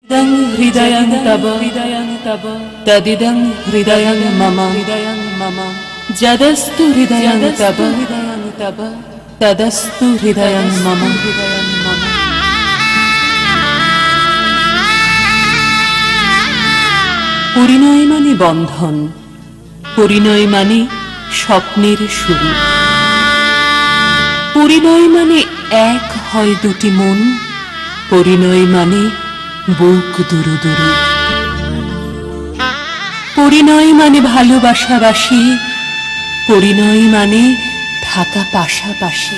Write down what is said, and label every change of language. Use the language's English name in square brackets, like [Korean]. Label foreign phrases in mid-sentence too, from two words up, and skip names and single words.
[Sanskrit] हृदयं तव तदिदं हृदयं मम जदस्तु हृदयं तव तदस्तु हृदयं मम। [Bangla] পরিণয় মানে বন্ধন, পরিণয় মানে স্বপ্নের শুরু, পরিণয় মানে এক হয় দুটি মন, পরিণয় মানে বুক দুরু দুরু, পরিণয় মানে ভালোবাসাবাসি, পরিণয় মানে থাকা পাশাপাশি।